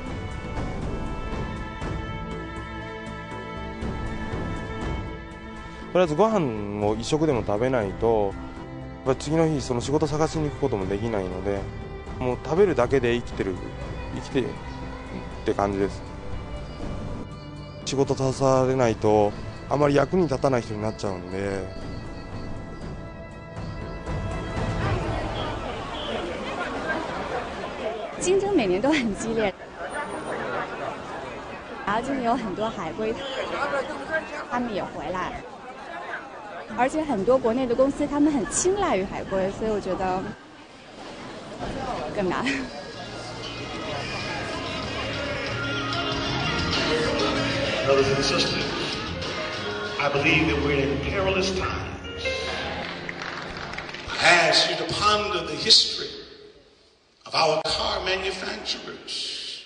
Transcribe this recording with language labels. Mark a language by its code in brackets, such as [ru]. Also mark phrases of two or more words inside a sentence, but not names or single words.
[ja] とりあえずご飯を一食でも食べないと次の日その仕事探しに行くこともできないので、もう食べるだけで生きてって感じです。仕事さされないとあまり役に立たない人になっちゃうんで。 [zh] 竞争每年都很激烈，然后今年有很多海归，他们也回来。而且很多国内的公司他们很青睐于海归，所以我觉得更难。 [en] Brothers and sisters, I believe that we're in perilous times. I ask you to ponder the history of our car manufacturers.